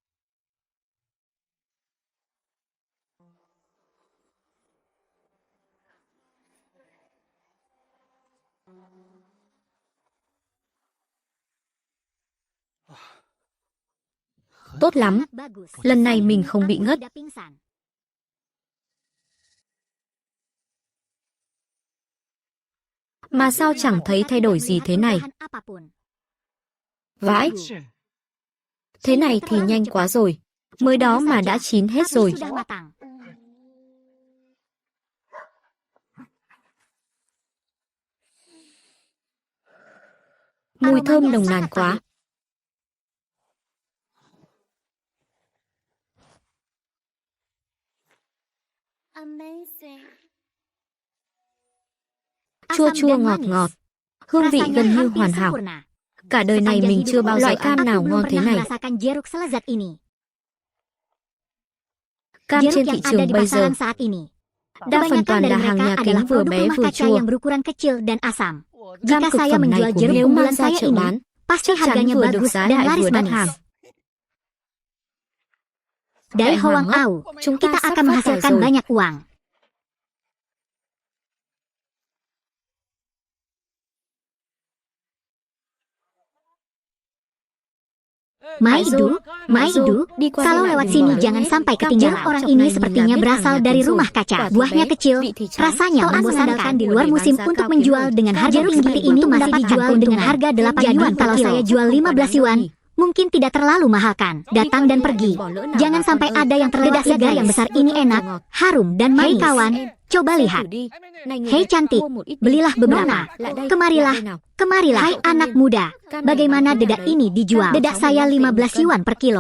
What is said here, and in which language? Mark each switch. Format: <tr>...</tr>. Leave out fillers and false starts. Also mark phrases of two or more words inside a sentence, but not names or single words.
<vi>Tốt lắm, lần này mình không bị ngất. Mà sao chẳng thấy thay đổi gì thế này? Vãi! Thế này thì nhanh quá rồi. Mới đó mà đã chín hết</vi> <id>Tapi</id> <vi>rồi.</vi> <id>sudah matang.</id> <vi>Mùi thơm</vi> <id>Aromanya</id> <vi>nồng nàn</vi> <id>sangat</id> <vi>quá.</vi> <id>pahit.</id> <vi>Chua</vi> <id>Asam</id> <vi>chua</vi> <id>dan</id> <vi>ngọt</vi> <id>manis.</id> <vi>ngọt. Hương vị</vi> <id>Rasanya</id> <vi>gần như</vi> <id>hampir</id> <vi>hoàn hảo.</vi> <id>sempurna.</id> <vi>Cả đời này</vi> <id>Sepanjang</id> <vi>mình</vi> <id>hidup</id> <vi>chưa bao loại cam</vi> <id>aku</id> <vi>nào</vi> <id>belum</id> <vi>ngon thế</vi> <id>pernah</id> <vi>này.</vi> <id>merasakan jeruk selezat ini.</id> <vi>Cam</vi> <id>Jeruk</id> <vi>trên</vi> <id>yang</id> <vi>thị</vi> <id>ada</id> <vi>trường</vi> <id>di</id> <vi>bây giờ</vi> <id>pasaran saat ini.</id> <vi>đa phần</vi> <id>Kebanyakan</id> <vi>toàn</vi> <id>dari</id> <vi>là hàng</vi> <id>mereka</id> <vi>nhà</vi> <id>adalah</id> <vi>kính vừa</vi> <id>produk</id> <vi>bé</vi> <id>rumah</id> <vi>vừa</vi> <id>kaca</id> <vi>chua.</vi> <id>yang berukuran kecil dan asam.</id> <vi>Cam</vi> <id>Jika</id> <vi>cực</vi> <id>saya</id> <vi>phẩm này</vi> <id>menjual</id> <vi>của</vi> <id>jeruk</id> <vi>mình nếu</vi> <id>unggulan</id> <vi>mang ra</vi> <id>saya</id> <vi>chợ</vi> <id>ini,</id> <vi>bán,</vi> <id>pasti</id> <vi>chắc chắn</vi> <id>harganya</id> <vi>vừa được</vi> <id>bagus</id> <vi>giá</vi> <id>dan</id> <vi>lại</vi> <id>laris</id> <vi>vừa đắt</vi> <id>manis.</id> <vi>hàng.</vi> <id>Dari</id> <vi>Đại</vi> <id>Hoang</id> <vi>Hoàng</vi> <id>Au,</id> <vi>chúng ta</vi> <id>kita</id> <vi>sắp</vi> <id>akan</id> <vi>phát tài</vi> <id>menghasilkan</id> <vi>rồi.</vi> <id>banyak uang. Maidu, Maidu,</id> <vi>đi qua</vi> <id>kalau</id> <vi>đây lại</vi> <id>lewat</id> <vi>đừng</vi> <id>sini</id> <vi>bỏ lỡ</vi> <id>jangan</id> <vi>nhé.</vi> <id>sampai</id> <vi>Cam</vi> <id>ketinggalan. jeruk Orang</id> <vi>chọc</vi> <id>ini</id> <vi>này nhìn</vi> <id>sepertinya</id> <vi>là biết</vi> <id>berasal</id> <vi>hàng nhà</vi> <id>dari</id> <vi>kính rồi.</vi> <id>rumah kaca.</id> <vi>Quả thì</vi> <id>Buahnya</id> <vi>bé,</vi> <id>kecil,</id> <vi>vị thì chán.</vi> <id>rasanya</id> <vi>Toan</vi> <id>membosankan. mengandalkan Di</id> <vi>của</vi> <id>luar</id> <vi>để bán</vi> <id>musim</id> <vi>giá</vi> <id>untuk</id> <vi>cao</vi> <id>menjual</id> <vi>kiếm lời.</vi> <id>dengan</id> <vi>Cam</vi> <id>harga jeruk tinggi seperti ini itu masih mendapatkan dijual dengan keuntungan. harga 8 Jadi yuan. Kalau berkilo, saya jual</id> <vi>không 15 quá đáng</vi> <id>yuan,</id> <vi>đâu nhỉ?</vi> <id>mungkin tidak terlalu mahal kan? Datang dan pergi. Jangan sampai ada yang terlewat. Segar yang besar ini enak, harum dan manis. Hei kawan, coba lihat. Hei cantik, belilah beberapa. Kemarilah, kemarilah. Hai anak muda, bagaimana dedak ini dijual? Dedak saya 15 yuan per kilo.</id>